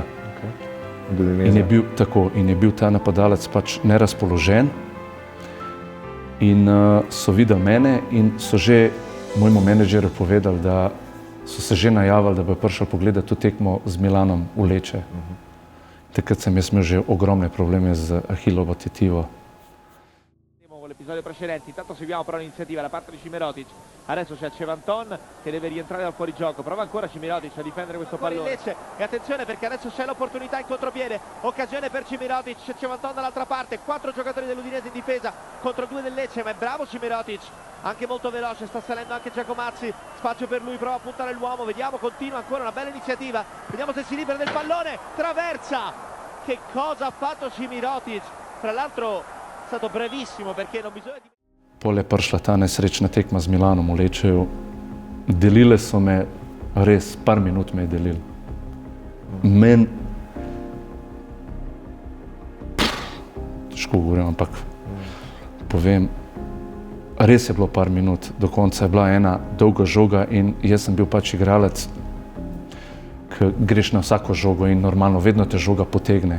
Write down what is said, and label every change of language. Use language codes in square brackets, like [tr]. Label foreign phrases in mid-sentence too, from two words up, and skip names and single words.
[sl] In je bil tako, in je bil ta napadalec pač nerazpoložen in so videli mene in so že mojemu menedžerju povedali, da so se že najavili, da bojo prišli pogledati to tekmo z Milanom v Leče. Takrat sem jaz imel že ogromne probleme z Ahilovo tetivo. [it] L'episodio precedente, intanto seguiamo però l'iniziativa da parte di Šimirotić. Adesso c'è Cevanton che deve rientrare dal fuorigioco, prova ancora Šimirotić a difendere questo pallone. E attenzione perché adesso c'è l'opportunità in contropiede, occasione per Šimirotić, c'è Cevanton dall'altra parte, 4 giocatori dell'Udinese in difesa contro 2 del Lecce, ma è bravo Šimirotić, anche molto veloce, sta salendo anche Giacomazzi, spazio per lui, prova a puntare l'uomo, vediamo, continua ancora una bella iniziativa, vediamo se si libera del pallone, traversa! Che cosa ha fatto Šimirotić? Tra l'altro è stato brevissimo perché non bisogna... [sl] Pol je prišla ta nesrečna tekma z Milanom v Lečeju. Delile so me, res, par minut me je delili. Meni, težko govorim, ampak povem, res je bilo par minut, do konca je bila ena dolga žoga in jaz sem bil pač igralec, ki greš na vsako žogo in normalno, vedno te žoga potegne.